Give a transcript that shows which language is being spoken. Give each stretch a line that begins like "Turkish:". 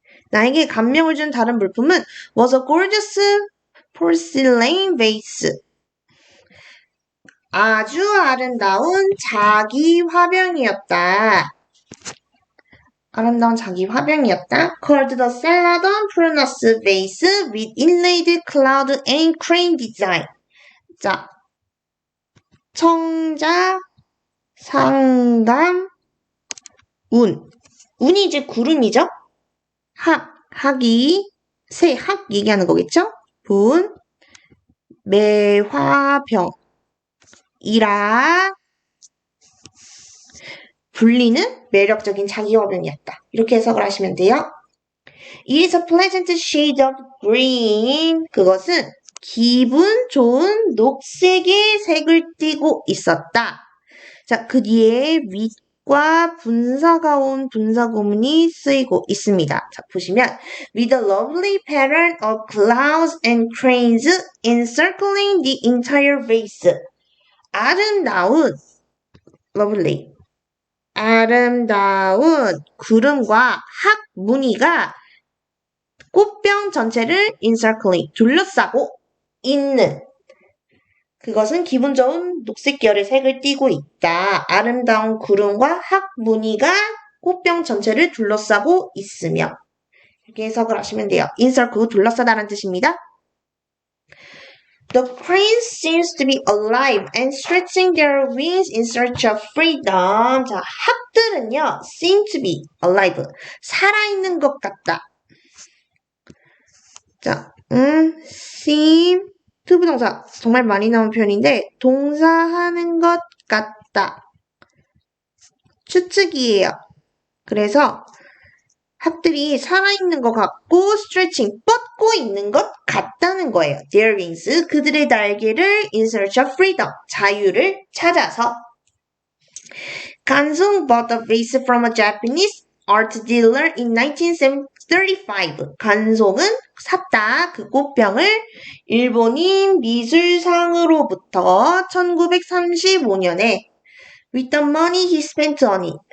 Korean: 나에게 감명을 준 다른 물품은
English: was a gorgeous porcelain vase.
Korean: 아주 아름다운 자기 화병이었다. 아름다운 자기 화병이었다.
English: Called the Celadon Prunus vase with inlaid cloud and crane design.
Korean: 자, 청자, 상담, 운. 운이 이제 구름이죠? 학이, 학 얘기하는 거겠죠? 분, 매화병. 이라 불리는 매력적인 자기 화병이었다. 이렇게 해석을 하시면 돼요.
English: It is a pleasant shade of green.
Korean: 그것은 기분 좋은 녹색의 색을 띠고 있었다. 자, 그 뒤에 with과 분사가 온 분사구문이 쓰이고 있습니다. 자, 보시면
English: with a lovely pattern of clouds and cranes encircling the entire vase.
Korean: 아름다운 lovely 아름다운 구름과 학무늬가 꽃병 전체를 encircling 둘러싸고 있는 그것은 기분 좋은 녹색 계열의 색을 띠고 있다. 아름다운 구름과 학무늬가 꽃병 전체를 둘러싸고 있으며 이렇게 해석을 하시면 돼요. encircle 둘러싸다라는 뜻입니다.
English: The cranes seems to be alive and stretching their wings in search of freedom.
Korean: 자, 학들은요,
English: seem to be alive.
Korean: 살아있는 것 같다. 자, seem, 투부동사. 정말 많이 나온 표현인데, 동사하는 것 같다. 추측이에요. 그래서, 학들이 살아있는 것 같고 stretching, 뻗고 있는 것 같다는 거예요.
English: Their wings,
Korean: 그들의 날개를
English: in search of freedom,
Korean: 자유를 찾아서.
English: 간송 bought a vase from a Japanese art dealer in 1935.
Korean: 간송은 샀다. 그 꽃병을 일본인 미술상으로부터 1935년에
English: with the money he spent on it.